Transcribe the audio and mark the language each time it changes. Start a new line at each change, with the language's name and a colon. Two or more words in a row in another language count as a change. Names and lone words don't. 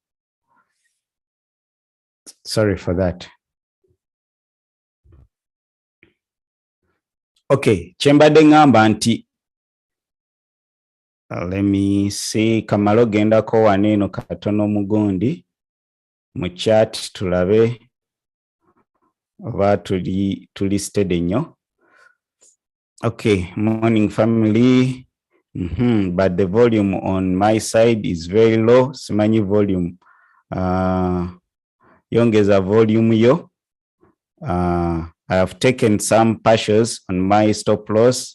English: sorry for that okay
Ganda: kyembadde ngamba nti
English: let me see
Ganda: kamalo gendako waneeno katono mugundi mu chat tulabe oba tuli steady nnyo.
English: Okay, morning family. But the volume on my side is very low.
Ganda: Simanyi volume. Yongeza volume yo.
English: I have taken some partials on my stop loss.